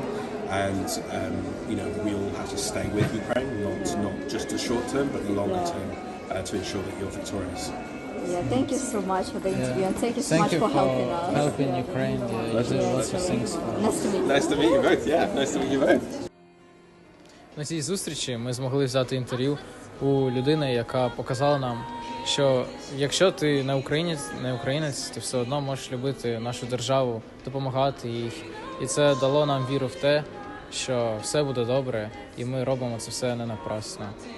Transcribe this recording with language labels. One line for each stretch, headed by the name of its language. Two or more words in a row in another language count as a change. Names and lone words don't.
English: And we all have to stay with Ukraine, not just the short term, but the longer term, to ensure that you're victorious. Yeah, thank you so much for the interview, and thank you so much for helping us. Helping Ukraine. You did lots of things. Nice to meet you. Nice to meet you both.
Ukrainian: На цій зустрічі ми змогли взяти інтерв'ю у людини, яка показала нам, що якщо ти не українець, ти все одно можеш любити нашу державу, допомагати їй. І це дало нам віру в те, що все буде добре, і ми робимо це все не напрасно.